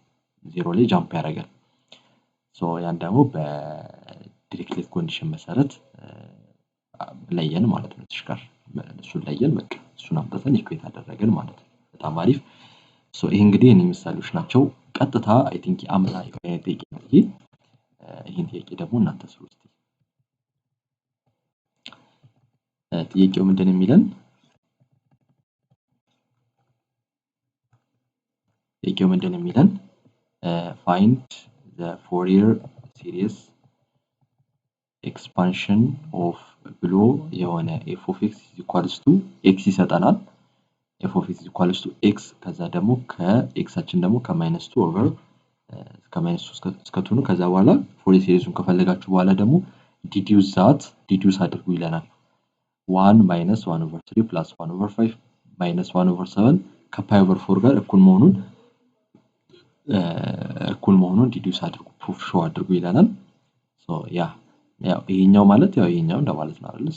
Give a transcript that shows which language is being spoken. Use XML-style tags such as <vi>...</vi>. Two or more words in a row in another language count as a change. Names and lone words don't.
<am>0 ላይ ጃምፕ ያደርጋል። ያን ደግሞ</am> <en>Dirichlet condition</en> <am>መሰረት ለየን ማለት ነው። ተሽከር እሱን ለየን በቃ እሱን አምጥተን ኢኩዌት አደረግን ማለት ነው። በጣም አሪፍ። ይሄ እንግዲህ እኔ ምሳሌዎች ናቸው። ቀጥታ</am> <en>I think</en> <am>አምና ጥያቄ ነው ይሄ። ይሄን ጥያቄ ደግሞ እናንተ ስሩ እስቲ። ጥያቄው ምንድን የሚለን?</am> <en>find the Fourier series expansion of</en> <am>ብሎ የሆነ</am> <en>f of x is equals to x ይሰጠናል። f of x is equals to x</en> <am>ከዛ ደግሞ ከኤክሳችን ደግሞ ከ-2 ኦቨር ከ-2 እስከ 2 ነው። ከዛ በኋላ</am> <en>Fourier series</en> <am>ከፈለጋችሁ በኋላ ደግሞ ዲዲዩስ አድርጉ ይለናል።</am> <en>1 minus 1 over 3 plus 1 over 5 minus 1 over 7 pi over 4</en> <am>ጋር እኩል መሆኑን ዲዲዩስ አድርጉ</am> <en>proof show</en> <am>አድርጉ ይለናል። ሶ ያው ይሄኛው ማለት ያው ይሄኛው እንደማለት ነው አይደል?</am>